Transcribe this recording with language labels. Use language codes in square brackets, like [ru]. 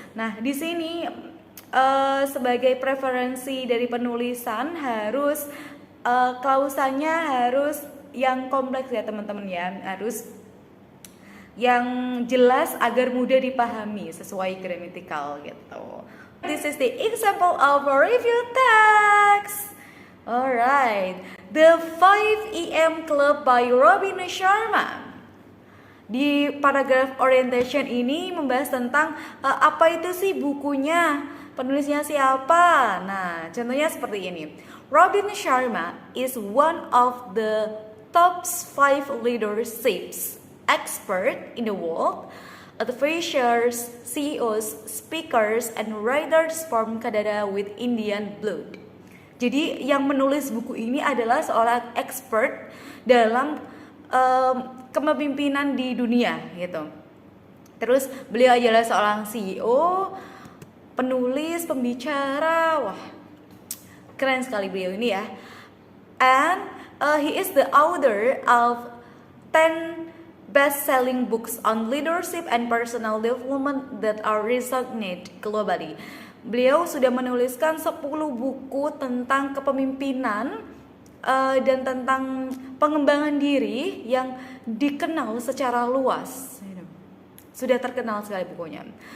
[id] Nah, di sini sebagai preferensi dari penulisan harus klausanya harus yang kompleks ya teman-teman ya, harus yang jelas agar mudah dipahami sesuai grammatical gitu. [en] This is the example of a review text. Alright, The 5 EM Club by Robin Sharma. [id] Di paragraf orientation ini membahas tentang apa itu sih bukunya, penulisnya siapa. Nah, contohnya seperti ini. [en] Robin Sharma is one of the top 5 leaderships expert in the world, advisors, CEOs, speakers, and writers from Canada with Indian blood. [id] Jadi yang menulis buku ini adalah seorang expert dalam kepemimpinan di dunia gitu. Terus beliau adalah seorang CEO, penulis, pembicara, wah keren sekali beliau ini ya. [en] And he is the author of 10 best-selling books on leadership and personal development that are resonate globally. [id] Beliau sudah menuliskan 10 buku tentang kepemimpinan dan tentang pengembangan diri yang dikenal secara luas. Sudah terkenal sekali bukunya.